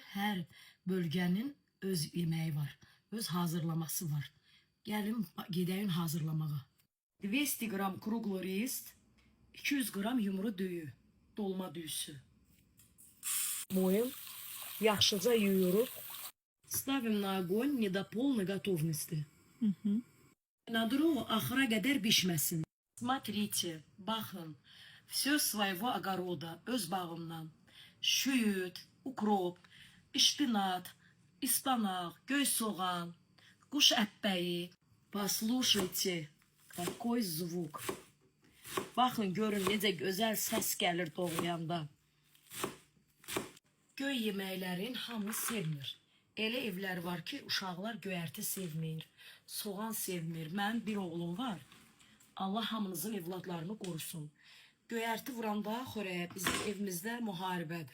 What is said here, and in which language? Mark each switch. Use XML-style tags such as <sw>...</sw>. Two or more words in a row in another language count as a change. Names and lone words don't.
<az>Hər bölgənin öz yeməyi var. Öz hazırlaması var. Gəlin gedəyin hazırlamağa. 200 qram</az> <ru>круглый рис,</ru> <az>200 qram yumru düyü, dolma düyüsü. Моем, yaxşıca yuyuruq.</az> <ru>Ставим на огонь не до полной готовности. На дрова</ru> <az>axıra qədər bişməsin.</az> <ru>Смотрите, baxın, все своего огорода,</ru> <az>öz bağımdan. Şüyüt, ukroп, şpinat, ispanak, göy soğan, kuş ətbəyi.</az> <ru>Послушайте, какой звук.</ru> <az>Baxın, görün necə gözəl səs gəlir doğrayanda. Göy yeməklərin hamı sevmir. Elə evlər var ki, uşaqlar göyərti sevmir, soğan sevmir. Mənim bir oğlum var. Allah hamınızın evladlarını qorusun. Göyərti vuranda xörəyə bizim evimizdə müharibədir.</az>